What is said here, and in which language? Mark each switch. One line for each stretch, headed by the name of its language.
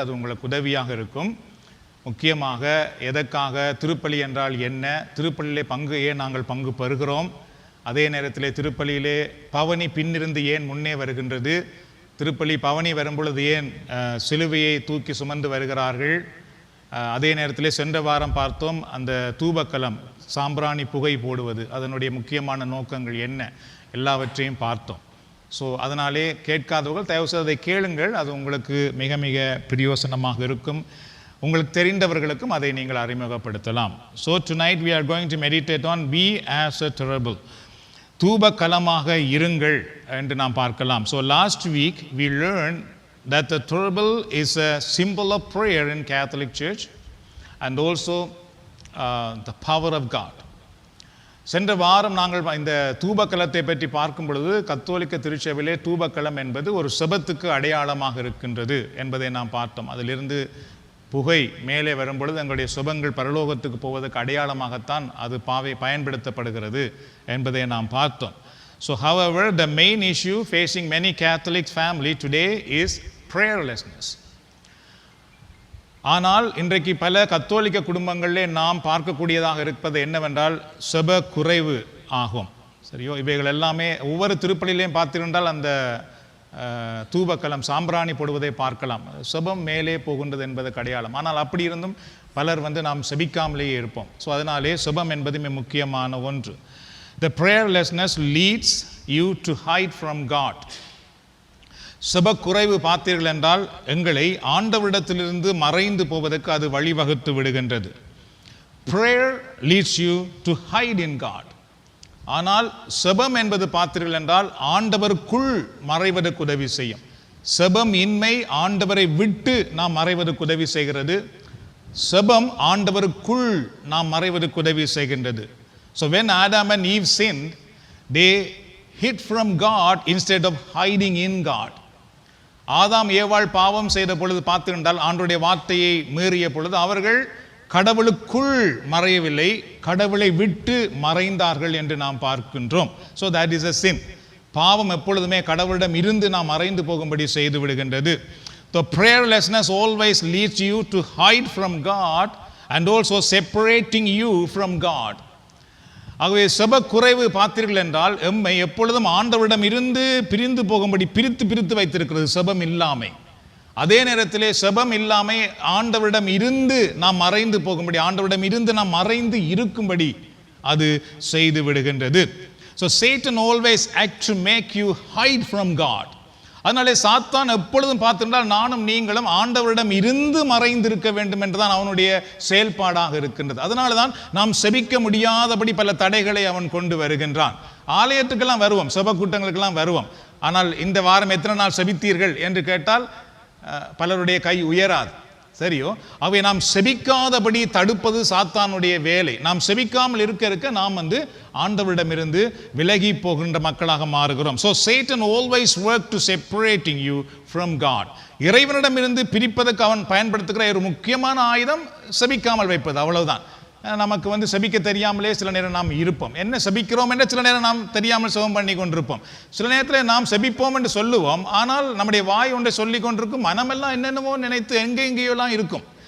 Tamil: அது உங்களுக்கு உதவியாக இருக்கும். முக்கியமாக எதற்காக திருப்பலி என்றால் என்ன, திருப்பலியிலே ஏன் நாங்கள் பங்கு பெறுகிறோம், அதே நேரத்திலே திருப்பலியிலே பவனி பின்னிருந்து ஏன் முன்னே வருகின்றது, திருப்பலி பவனி வரும்பொழுது ஏன் சிலுவையை தூக்கி சுமந்து வருகிறார்கள், அதே நேரத்தில் சென்ற வாரம் பார்த்தோம் அந்த தூபக்கலம் சாம்பிராணி புகை போடுவது அதனுடைய முக்கியமான நோக்கங்கள் என்ன, எல்லாவற்றையும் பார்த்தோம். ஸோ அதனாலே கேட்காதவர்கள் தயவு செய்து அதை கேளுங்கள். அது உங்களுக்கு மிக மிக பிரயோசனமாக இருக்கும். உங்களுக்கு தெரிந்தவர்களுக்கும் அதை நீங்கள் அறிமுகப்படுத்தலாம். So tonight
English: we are going to meditate on be as a thurible.
Tamil: தூபகலமாக இருங்கள் என்று நாம் பார்க்கலாம்.
English: So last week we learned that the thurible is a symbol of prayer in Catholic Church and also the power of God.
Tamil: சென்ற வாரம் நாங்கள் இந்த தூபக்கலத்தை பற்றி பார்க்கும் பொழுது கத்தோலிக்க திருச்சபையிலே தூபக்கலம் என்பது ஒரு செபத்துக்கு அடையாளமாக இருக்கின்றது என்பதை நாம் பார்த்தோம். அதிலிருந்து புகை மேலே வரும்பொழுது எங்களுடைய சுபங்கள் பரலோகத்துக்கு போவதற்கு அடையாளமாகத்தான் அது பயன்படுத்தப்படுகிறது என்பதை நாம் பார்த்தோம்.
English: So however, the main issue facing many Catholic family today is prayerlessness.
Tamil: ஆனால் இன்றைக்கு பல கத்தோலிக்க குடும்பங்களிலே நாம் பார்க்கக்கூடியதாக இருப்பது என்னவென்றால் செப குறைவு ஆகும். சரியோ, இவைகள் எல்லாமே ஒவ்வொரு திருப்பலியிலையும் பார்த்திருந்தால் அந்த தூபக்கலம் சாம்பிராணி போடுவதை பார்க்கலாம். செபம் மேலே போகின்றது என்பதற்கு அடையாளம். ஆனால் அப்படி இருந்தும் பலர் நாம் செபிக்காமலேயே இருப்போம். ஸோ அதனாலே செபம் என்பதுமே முக்கியமான ஒன்று.
English: The prayerlessness leads you to hide from God.
Tamil: செப குறைவு பார்த்தீர்கள் என்றால் எங்களை ஆண்டவரிடத்திலிருந்து மறைந்து போவதற்கு அது வழிவகுத்து விடுகின்றது.
English: Prayer leads you to hide in God.
Tamil: ஆனால் செபம் என்பது பார்த்தீர்கள் என்றால் ஆண்டவருக்குள் மறைவதற்கு உதவி செய்யும். செபம் இன்மை ஆண்டவரை விட்டு நாம் மறைவதற்கு உதவி செய்கிறது. செபம் ஆண்டவருக்குள் நாம் மறைவதற்கு உதவி செய்கின்றது.
English: So when Adam and Eve sinned, they hid from God instead of hiding in God.
Tamil: ஆதாம் ஏவாள் பாவம் செய்த பொழுது பார்த்திருந்தால் ஆண்டவருடைய வார்த்தையை மீறிய பொழுது அவர்கள் கடவுளுக்குள் மறையவில்லை, கடவுளை விட்டு மறைந்தார்கள் என்று நாம் பார்க்கின்றோம்.
English: So that is a sin.
Tamil: பாவம் எப்பொழுதுமே கடவுளிடம் இருந்து நாம் மறைந்து போகும்படி செய்து விடுகின்றது.
English: The prayerlessness always leads you to hide from God and also separating you from God.
Tamil: ஆகவே செப குறைவு பார்த்தீர்கள் என்றால் எம்மை எப்பொழுதும் ஆண்டவரிடம் இருந்து பிரிந்து போகும்படி பிரித்து வைத்திருக்கிறது செபம் இல்லாமை. அதே நேரத்திலே செபம் இல்லாமை ஆண்டவரிடம் இருந்து நாம் மறைந்து போகும்படி, ஆண்டவரிடம் இருந்து நாம் மறைந்து இருக்கும்படி அது செய்து விடுகின்றது.
English: So Satan always acts to make you hide from God.
Tamil: அதனாலே சாத்தான் எப்பொழுதும் பார்த்திருந்தால் நானும் நீங்களும் ஆண்டவரிடம் இருந்து மறைந்திருக்க வேண்டும் என்றுதான் அவனுடைய செயல்பாடாக இருக்கின்றது. அதனால தான் நாம் செபிக்க முடியாதபடி பல தடைகளை அவன் கொண்டு வருகின்றான். ஆலயத்துக்கெல்லாம் வருவோம், செப கூட்டங்களுக்கெல்லாம் வருவோம். ஆனால் இந்த வாரம் எத்தனை நாள் செபித்தீர்கள் என்று கேட்டால் பலருடைய கை உயராது. சரியோ? அவை நாம் செபிக்காதபடி தடுப்பது சாத்தானுடைய வேலை. நாம் செபிக்காமல் இருக்க நாம் ஆண்டவரிடமிருந்து விலகி போகின்ற மக்களாக மாறுகிறோம்.
English: So Satan always work to separating you from God.
Tamil: இறைவனிடமிருந்து பிரிப்பதற்கு அவன் பயன்படுத்துகிற ஒரு முக்கியமான ஆயுதம் செபிக்காமல் வைப்பது, அவ்வளவுதான். நமக்கு செபிக்க தெரியாமலே சில நேரம் நாம் இருப்போம். என்ன செபிக்கிறோம் என்று சில நேரம் நாம் தெரியாமல் சுகம் பண்ணி கொண்டிருப்போம். சில நேரத்தில் நாம் செபிப்போம் என்று சொல்லுவோம், ஆனால் நம்முடைய வாய் ஒன்றை சொல்லி கொண்டிருக்கும், மனமெல்லாம் என்னென்னவோ நினைத்து எங்கெங்கேயோலாம் இருக்கும்.